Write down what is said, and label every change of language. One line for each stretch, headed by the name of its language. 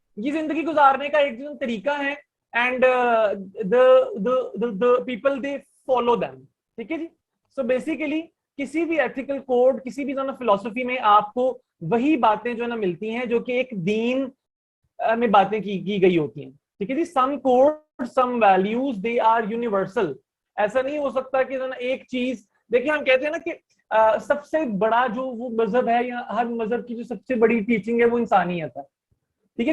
Hindi: ये जिंदगी गुजारने का एक तरीका है
English: And the people they follow them.
Hindi: ठीक है जी. सो बेसिकली किसी भी एथिकल कोड, किसी भी जो ना फिलोसफी में आपको वही बातें जो है ना मिलती हैं जो कि एक दीन में बातें की गई होती हैं. ठीक है जी.
English: Some code, some values, they are universal.
Hindi: ऐसा नहीं हो सकता कि ना एक चीज, देखिए हम कहते हैं ना कि सबसे बड़ा जो वो मजहब है या हर मजहब की जो सबसे बड़ी टीचिंग है वो इंसानियत है. ठीक है.